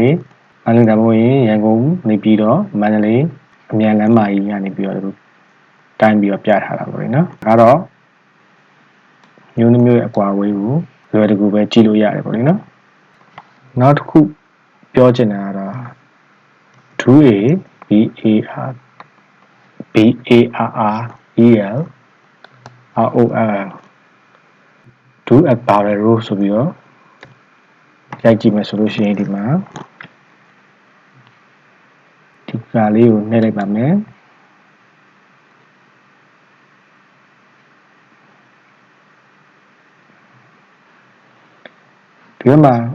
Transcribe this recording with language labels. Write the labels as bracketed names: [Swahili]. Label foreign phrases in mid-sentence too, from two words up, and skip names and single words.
[Burmese] လေးဒါမှမဟုတ်ရင်ရန်ကုန်နေပြီးတော့မန္တလေးအမြန်လမ်းမကြီးကနေပြီးတော့တိုင်း ပြီးတော့ပြထားတာပေါ့လေနော်ဒါတော့မျိုးနှမျိုးရဲ့အကွာအဝေးကိုလွယ်တကူ ပဲကြည့်လို့ရတယ်ပေါ့လေနော်နောက်တစ်ခုပြောချင်တာ ကတော့ [English] do a b a r b a r r e l r o l do a barrel [Burmese] ဆိုပြီးတော့ရိုက်ကြည့်မယ်ဆိုလို့ရှိရင်ဒီမှာဒီကလေးကိုနှိပ်လိုက်ပါမယ်ဒီမှာ